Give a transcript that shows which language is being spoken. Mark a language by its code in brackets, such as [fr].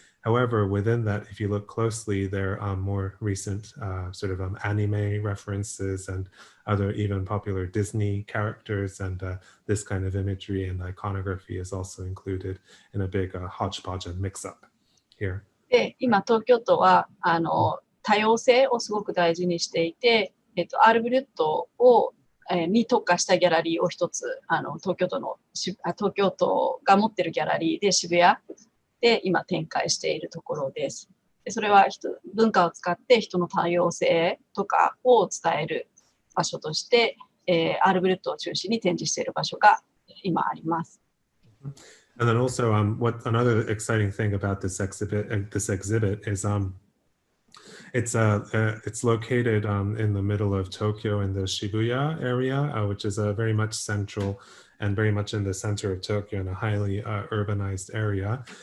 [en] However, within that, if you look closely, there are more recent sort of anime references and other even popular Disney characters, and this kind of imagery and iconography is also included in a big hodgepodge and mix-up. [ja] で、今東京都は多様性をすごく大事にしていて、アールブリュットに特化したギャラリーを一つ東京都が持っているギャラリーで渋谷で今展開しているところです。でそれは文化を使って人の多様性とかを伝える場所として、アールブリュットを中心に展示している場所が今あります。 [en] And then also, another exciting thing about this exhibit is it's located in the middle of Tokyo in the Shibuya area, which is very much central and very much in the center of Tokyo in a highly urbanized area.